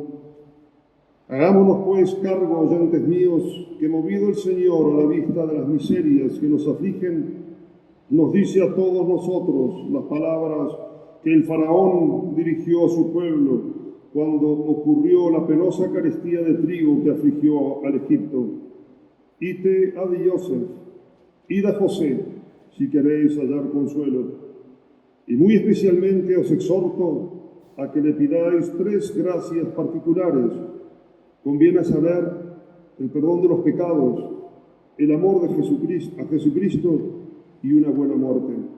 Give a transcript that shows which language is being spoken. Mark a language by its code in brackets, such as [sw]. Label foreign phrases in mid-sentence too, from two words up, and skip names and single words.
[es] Hagámonos pues cargo, oyentes míos, que movido el Señor a la vista de las miserias que nos afligen, nos dice a todos nosotros las palabras que el faraón dirigió a su pueblo cuando ocurrió la penosa carestía de trigo que afligió al Egipto. [la] Ite ad Yosef, [es] id a José, si queréis hallar consuelo. Y muy especialmente os exhorto a que le pidáis 3 gracias particulares. Conviene saber el perdón de los pecados, el amor de Jesucristo, a Jesucristo y una buena muerte.